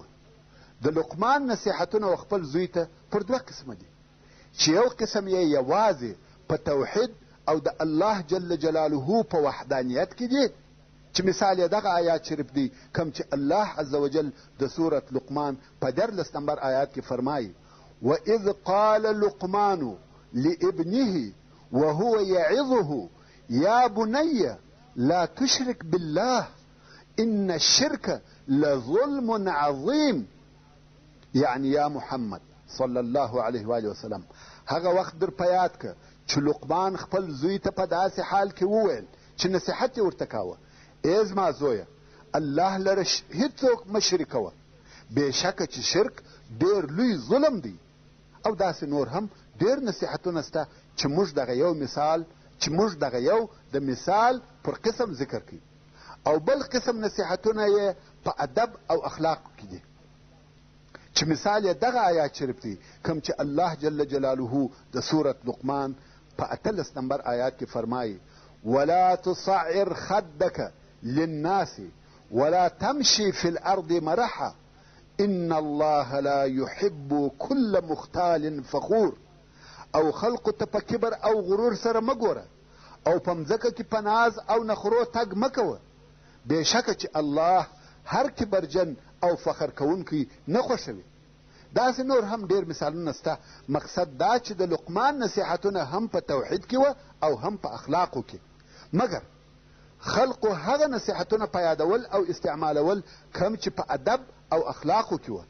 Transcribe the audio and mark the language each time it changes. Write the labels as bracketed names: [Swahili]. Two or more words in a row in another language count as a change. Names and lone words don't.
[Pashto] د لقمان نصیحتونه و خپل زوی ته پر دوه قسمه دي، چې یو قسم یې یوازې په توحید او د الله [Arabic] جل جلاله [Pashto] په وحدانیت کې دي، چې مثال یې دغه آیات شریف دی کوم چې الله [Arabic] عز وجل [Pashto] د سورة لقمان په 14 نمبر آیات کې فرمایي: [Arabic] وَإِذْ قَالَ لُقْمَانُ لِابْنِهِ وَهُوَ يَعِظُهُ يَا بُنَيَّ لَا تُشْرِكْ بِاللَّهِ إِنَّ الشِّرْكَ لَظُلْمٌ عَظِيمٌ. [Pashto] یعنی یا محمد [Arabic] صلی الله علیه و آله وسلم، [Pashto] هغه وخت در په یاد که چې لقمان خپل زوی ته په داسې حال کې وویل چې نصیحت یې ورته کاوه: ای زما زویه، الله لره هیڅوک مه شریکوه بېشکه چې شرک ډېر لوی ظلم دی. او داسې نور هم ډېر نصیحتونه شته چې موږ دغه یو د مثال پر قسم ذکر کوي. او بل قسم نصیحتونه یې په ادب او اخلاقو کې دي چې مثال یې دغه آیات شریف دی کوم چې الله [Arabic] جل جلاله [Pashto] د سورت لقمان په 18 نمبر آیات کې فرمایي [Arabic] ولا تصعر خدك للناس ولا تمشي في الارض مرحا ان الله لا يحب كل مختال فخور. [Pashto] او خلقو ته په کبر او غرور سره مه ګوره او په مځکه کې په ناز او نخرو تګ مه کوه بېشکه چې الله هر کبرجن او فخر کوونکی نه خوښوي. داسې نور هم ډېر مثالونه شته. مقصد دا چې د لقمان نصیحتونه هم په توحید کې وه او هم په اخلاقو کې، مګر خلقو هغه نصیحتونه په یادول او استعمالول کم چې په ادب او اخلاقو کې وه.